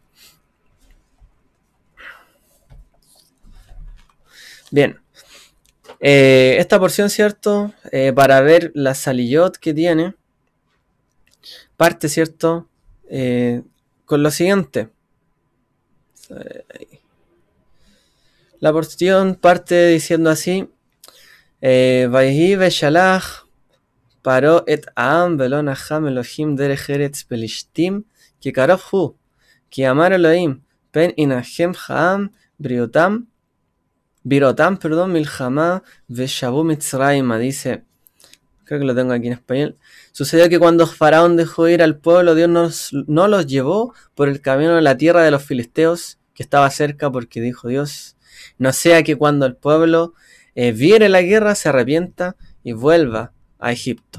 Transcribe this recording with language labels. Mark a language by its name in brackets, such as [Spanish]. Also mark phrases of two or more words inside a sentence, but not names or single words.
[Spanish] Bien, esta porción, ¿cierto? Para ver la saliyot que tiene, parte, ¿cierto? Con lo siguiente. La porción parte diciendo así: [Hebrew] ויהי בשלח פרעה את העם ולא נחם אלהים דרך ארץ פלשתים כי קרוב הוא כי אמר אלהים פן ינחם העם בראתם מלחמה ושבו מצרימה. [Spanish] Dice, creo que lo tengo aquí en español. Sucedió que cuando Faraón dejó ir al pueblo, Dios no los llevó por el camino de la tierra de los filisteos, que estaba cerca, porque dijo Dios, no sea que cuando el pueblo viere la guerra se arrepienta y vuelva a Egipto.